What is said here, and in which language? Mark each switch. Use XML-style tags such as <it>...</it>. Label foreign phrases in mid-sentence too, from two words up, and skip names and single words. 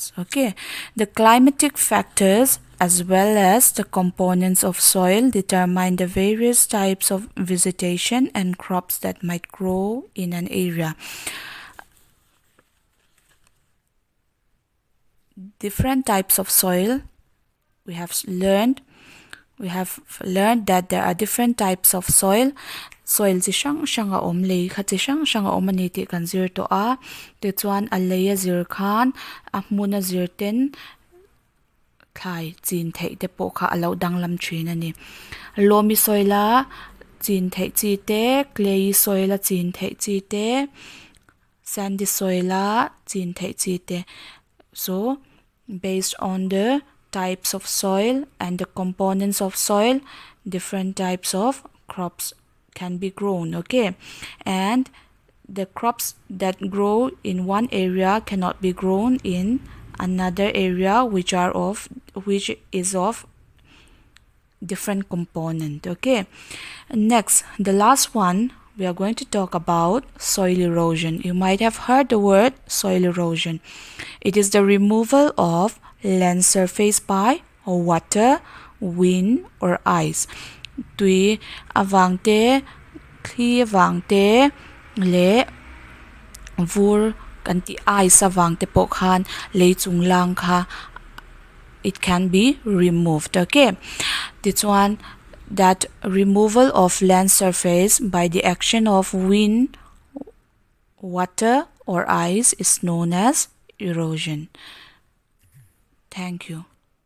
<en>Okay, the climatic factors as well as the components of soil determine the various types of vegetation and crops that might grow in an area. Different types of soil, we have learned that there are different types of soil.</en> <lus>Soil chi hrang hrang a awm lei kha chi hrang hrang a awm ani tih kan zir to a ti chuan a lei a zir khan a hmun a zir ten thlai chin thei te pawh kha a lo dang lam thin ani.</lus> <en>Loamy soil</en> <lus>a chin thei chi te,</lus> <en>clayy soil</en> <lus>a chin thei chi te,</lus> <en>sandy soil</en> <lus>a chin thei chi te.</lus> <en>So based on the types of soil and the components of soil, different types of crops can be grown. Okay, and the crops that grow in one area cannot be grown in another area which is of different component. Okay, next, the last one, we are going to talk about soil erosion. You might have heard the word soil erosion. It is the removal of land surface by water, wind, or ice.</en> <lus>Tui avangte, khi avangte, le vur kanti ice avangte pokhan, le chung lang kha,</lus> <en>it can be removed. Okay, this one, that removal of land surface by the action of wind, water, or ice is known as erosion. Thank you.</en>